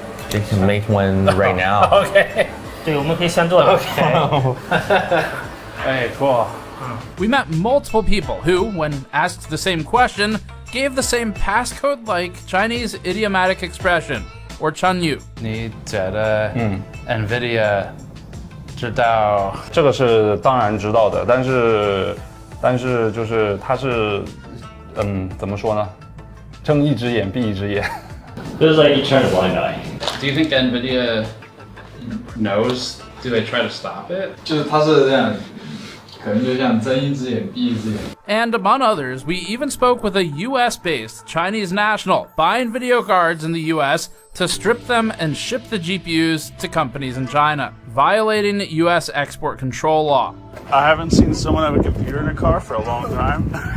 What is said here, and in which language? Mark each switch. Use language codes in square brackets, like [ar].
[en] They can make one right now. [zh] OK。 对，我们可以现做的。OK。 [en] Hey, cool. We met multiple people who, when asked the same question, gave the same passcode-like Chinese idiomatic expression, or Chunyu. [zh] 你觉得NVIDIA 知道？这个是当然知道的，但是就是它是怎么说呢？睁一只眼闭一只眼。 [en] This is like you turn a blind eye. Do you think NVIDIA knows? Do they try to stop it? [zh] 就是它是这样，可能就像睁一只眼闭一只眼。 [en] And among others, we even spoke with a US-based Chinese national buying video cards in the US to strip them and ship the GPUs to companies in China, violating US export control law. I haven't seen someone have a computer in a car for a long time.